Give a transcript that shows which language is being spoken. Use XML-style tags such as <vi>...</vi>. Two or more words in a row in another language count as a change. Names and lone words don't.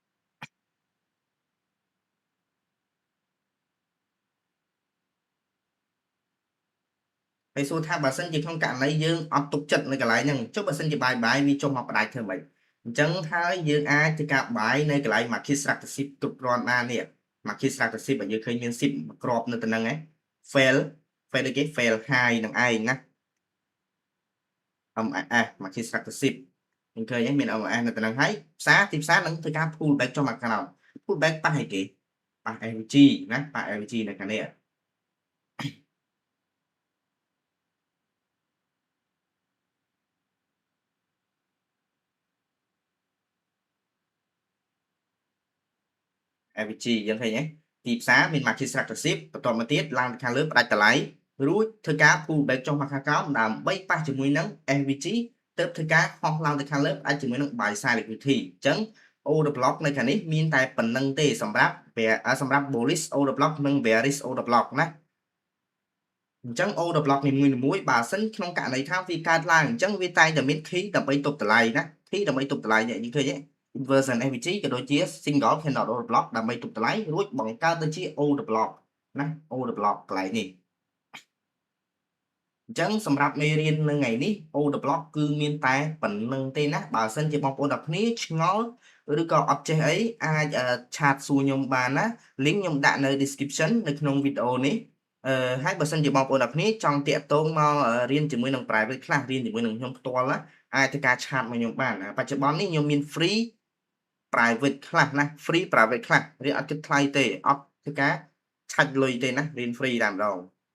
<km>ហើយសួរថាបើសិនជាក្នុងករណីយើងអត់ទុកចិត្តនៅកន្លែងហ្នឹងចុះបើសិនជាបាយវាចុះមកផ្ដាច់ធ្វើម៉េចអញ្ចឹងហើយយើងអាចធ្វើការបាយនៅកន្លែង</km> <en>market strategy</en> <km>គ្រប់គ្រាន់បាននេះ</km> <en>market strategy</en> <km>បើយើងឃើញមាន10គ្រាប់នៅទៅហ្នឹងឯង fail ដូចគេ</km> <en>fail high</en> <km>នឹងឯងណា</km> <en>MAS market strategy</en> <km>យើងឃើញមាន MAS នៅទៅហ្នឹងហើយទីផ្សារនឹងធ្វើការ</km> <en>pull back</en> <km>ចុះមកក្រោម</km> <en>pull back</en> <km>ប៉ះអីគេប៉ះ LG ណាប៉ះ LG នៅខាងនេះ AVG យើងឃើញទេទីផ្សារមាន</km> <en>market strategy</en> <km>បន្តមកទៀតឡើងទៅខាងលើផ្ដាច់តម្លៃរួចធ្វើការ</km> <en>pull back</en> <km>ចុះមកខាងក្រោមដើម្បីប៉ះជាមួយនឹង SVG ទើបធ្វើការហោះឡើងទៅខាងលើផ្ដាច់ជាមួយនឹង</km> <en>buy side liquidity</en> <km>អញ្ចឹង</km> <en>order block</en> <km>នៅខាងនេះមានតែប៉ុណ្្នឹងទេសម្រាប់</km> <en>bullish order block</en> <km>និង</km> <en>bearish order block</en> <km>ណាអញ្ចឹង</km> <en>order block</en> <km>នីមួយៗបើសិនក្នុងករណីថាវាកើតឡើងអញ្ចឹងវាតែងតែមាន key ដើម្បីទប់តម្លៃណា key ដើម្បីទប់តម្លៃនេះយើងឃើញទេ</km> <en>inversion FVG</en> <km>ក៏ដូចជា</km> <en>single candle order block</en> <km>ដើម្បីទប់តម្លៃរួចបង្កើតទៅជា</km> <en>order block</en> <km>ណា</km> <en>order block</en> <km>កន្លែងនេះ អញ្ចឹងសម្រាប់មេរៀននៅថ្ងៃនេះ</km> <en>order block</en> <km>គឺមានតែប៉ុណ្្នឹងទេណាបើសិនជាបងប្អូនទាំង គ្នាឆ្ងល់ឬក៏អត់ចេះអីអាចឆាតសួរខ្ញុំបានណា link ខ្ញុំដាក់នៅ description នៅក្នុងវីដេអូនេះហើយបើសិនជាបងប្អូនទាំងគ្នាចង់តាក់ទងមករៀនជាមួយនឹង</km> <en>private class</en> <km>រៀនជាមួយនឹងខ្ញុំផ្ទាល់ណាអាចធ្វើការឆាតមកខ្ញុំបានបច្ចុប្បន្ននេះខ្ញុំមាន</km> <en>free private class</en> <km>ណា</km> <en>free private class</en> <km>រៀនអត់គិតថ្លៃទេអត់ធ្វើការឆាច់លុយទេណារៀន free តែម្ដង</km>